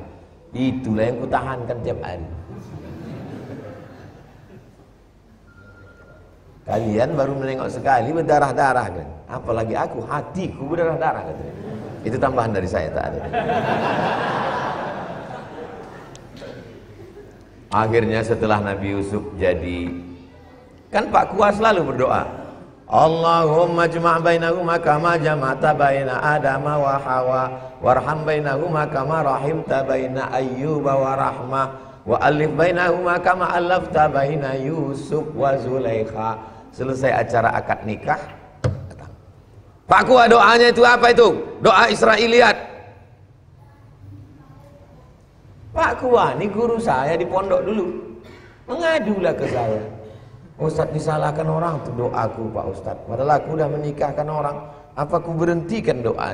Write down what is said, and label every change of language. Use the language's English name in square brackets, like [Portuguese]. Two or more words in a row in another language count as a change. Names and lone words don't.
[Indonesian] Itulah yang kutahankan tiap hari. Kalian baru menengok sekali berdarah-darah kan? Apalagi aku, hatiku berdarah-darah katanya. Itu tambahan dari saya, tak ada. Akhirnya setelah Nabi Yusuf jadi, kan Pak Kuas selalu berdoa, [Arabic] اللهم اجمع بينهما كما جمعت بين آدم وحواء وارحم بينهما كما رحمت بين أيوب ورحمة وألف بينهما كما ألفت بين يوسف وزليخا. [Indonesian] Selesai acara akad nikah, datang Pak Kuas, doanya itu apa itu? Doa Israiliyat. Pak Kuas ini guru saya di pondok dulu, mengadulah ke saya, Ustadz disalahkan orang tuh doaku Pak Ustadz, padahal aku udah menikahkan orang, apa aku berhentikan doa?